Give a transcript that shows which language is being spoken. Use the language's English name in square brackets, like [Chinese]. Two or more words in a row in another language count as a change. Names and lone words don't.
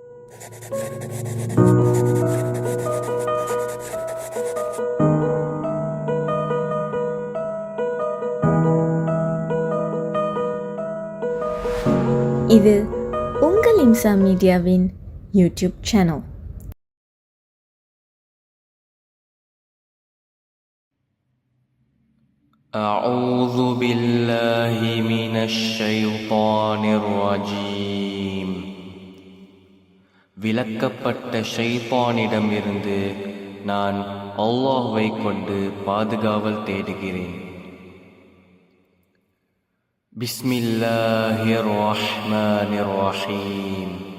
[Tamil] இது உங்கள் இம்சா மீடியாவின் [English] YouTube channel. [Arabic] أعوذ بالله من الشيطان الرجيم. [Tamil] விலக்கப்பட்ட ஷைத்தானிடமிருந்து நான் அல்லாஹ்வை கொண்டு பாதுகாவல் தேடுகிறேன். [Arabic] بسم الله الرحمن الرحيم.